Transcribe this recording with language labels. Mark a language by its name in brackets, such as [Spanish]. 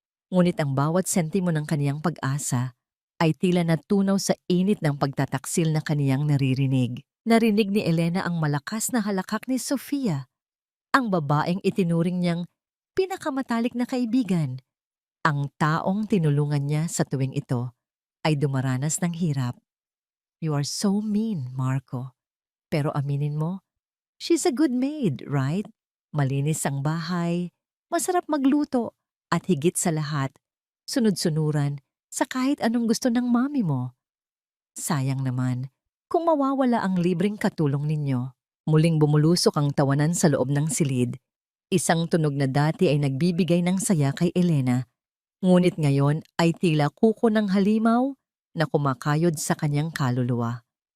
[Filipino] Ngunit ang bawat sentimo ng kaniyang pag-asa ay tila natunaw sa init ng pagtataksil na kaniyang naririnig. Narinig ni Elena ang malakas na halakhak ni Sofia, ang babaeng itinuring niyang pinakamatalik na kaibigan. Ang taong tinulungan niya sa tuwing ito ay dumaranas ng hirap. [English] You are so mean, Marco. [Filipino] Pero aminin mo, [English] she's a good maid, right? [Filipino] Malinis ang bahay, masarap magluto, at higit sa lahat, sunod-sunuran sa kahit anong gusto ng mami mo. Sayang naman, kung mawawala ang libreng katulong ninyo. Muling bumulusok ang tawanan sa loob ng silid. Isang tunog na dati ay nagbibigay ng saya kay Elena, ngunit ngayon ay tila kuko ng halimaw na kumakayod sa kanyang kaluluwa.